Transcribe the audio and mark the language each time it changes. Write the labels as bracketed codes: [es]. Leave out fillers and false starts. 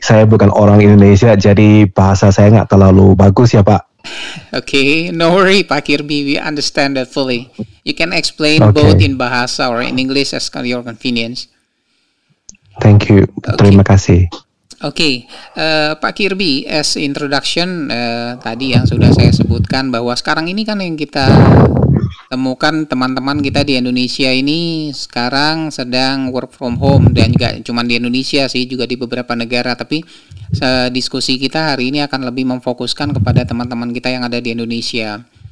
[id] Saya bukan orang Indonesia, jadi bahasa saya nggak terlalu bagus ya Pak. [en] Okay, no worry Pak Kirby, we understand that fully. You can explain both in bahasa or in English as your convenience. Thank you, [id] terima kasih. Oke, Pak Kirby, [en] as introduction [id] tadi yang sudah saya sebutkan bahwa sekarang ini kan yang kita temukan teman-teman kita di Indonesia ini sekarang sedang [en] work from home, [id] dan juga cuma di Indonesia sih, juga di beberapa negara, tapi diskusi kita hari ini akan lebih memfokuskan kepada teman-teman kita yang ada di Indonesia.